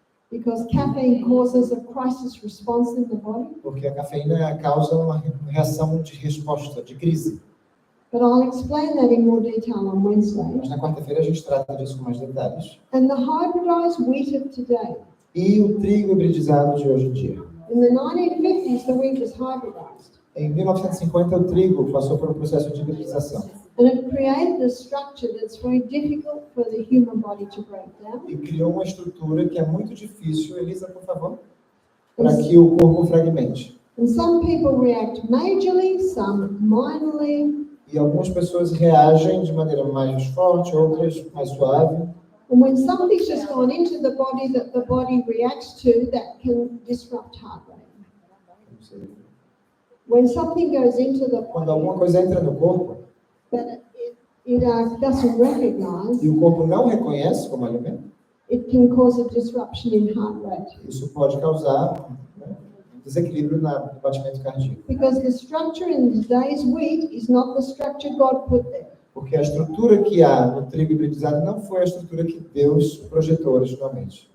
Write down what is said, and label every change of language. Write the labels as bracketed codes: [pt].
[en] because caffeine causes a crisis response in the body. [pt] porque a cafeína causa uma reação de resposta, de crise. [en] But I'll explain that in more detail on Wednesday. [pt] Mas na quarta-feira a gente trata disso com mais detalhes. [en] And the hybridized wheat of today. [pt] E o trigo hibridizado de hoje em dia. [en] In the 1950s, the wheat was hybridized. [pt] Em 1950, o trigo passou por um processo de hibridização. [en] And it created a structure that's very difficult for the human body to break down. [pt] E criou uma estrutura que é muito difícil, Elisa, por favor, para que o corpo fragmente. [en] And some people react majorly, some minorly. [pt] E algumas pessoas reagem de maneira mais forte, outras mais suave. [en] And when something's just gone into the body that the body reacts to, that can disrupt heart rate. When something goes into the [pt] Quando [en] body [pt] alguma coisa entra no corpo [en] that it doesn't recognize, [pt] e o corpo não reconhece como alimento, [en] it can cause a disruption in heart rate. [pt] isso pode causar um desequilíbrio no batimento cardíaco. [en] Because the structure in today's wheat is not the structure God put there. [pt] Porque a estrutura que há no trigo hibridizado não foi a estrutura que Deus projetou originalmente.